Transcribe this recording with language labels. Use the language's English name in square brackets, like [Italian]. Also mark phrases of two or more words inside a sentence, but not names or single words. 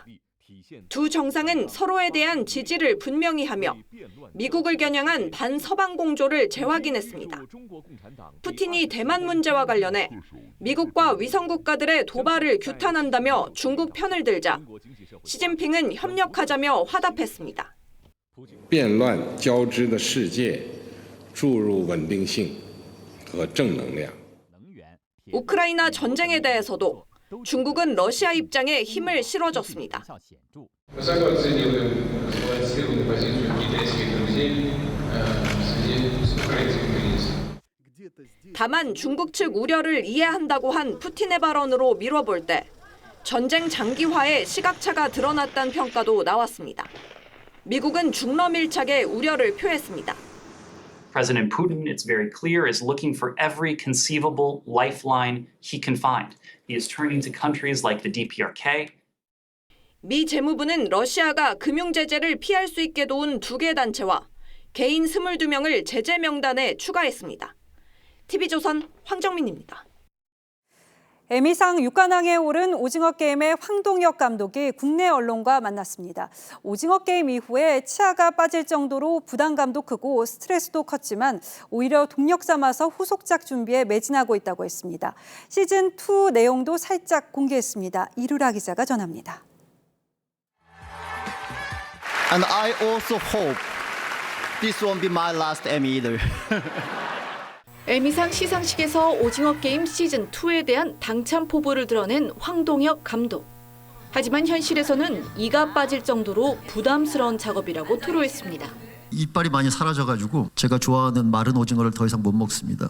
[Korean] 두 정상은 서로에 대한 지지를 분명히 하며 미국을 겨냥한 반서방 공조를 재확인했습니다. 푸틴이 대만 문제와 관련해 미국과 위성 국가들의 도발을 규탄한다며 중국 편을 들자 시진핑은 협력하자며 화답했습니다. [Chinese] 变乱交织的世界注入稳定性 [Korean] 우크라이나 전쟁에 대해서도 중국은 러시아 입장에 힘을 실어줬습니다. 다만 중국 측 우려를 이해한다고 한 푸틴의 발언으로 미뤄볼 때 전쟁 장기화에 시각차가 드러났다는 평가도 나왔습니다. 미국은 중러 밀착에 우려를 표했습니다. [English] President Putin, it's very clear, is looking for every conceivable lifeline he can find. He is turning to countries like the DPRK. [Korean] 미 재무부는 러시아가 금융 제재를 피할 수 있게 도운 2개 단체와 개인 22명을 제재 명단에 추가했습니다. TV조선 황정민입니다. 에미상 6관왕에 오른 오징어 게임의 황동혁 감독이 국내 언론과 만났습니다. 오징어 게임 이후에 치아가 빠질 정도로 부담감도 크고 스트레스도 컸지만 오히려 동력 삼아서 후속작 준비에 매진하고 있다고 했습니다. 시즌2 내용도 살짝 공개했습니다. 이루라 기자가 전합니다. [English] And I also hope This won't be my last Emmy either. [Korean] 에미상 시상식에서 오징어 게임 시즌 2에 대한 당찬 포부를 드러낸 황동혁 감독. 하지만 현실에서는 이가 빠질 정도로 부담스러운 작업이라고 토로했습니다. 이빨이 많이 사라져가지고 제가 좋아하는 마른 오징어를 더 이상 못 먹습니다.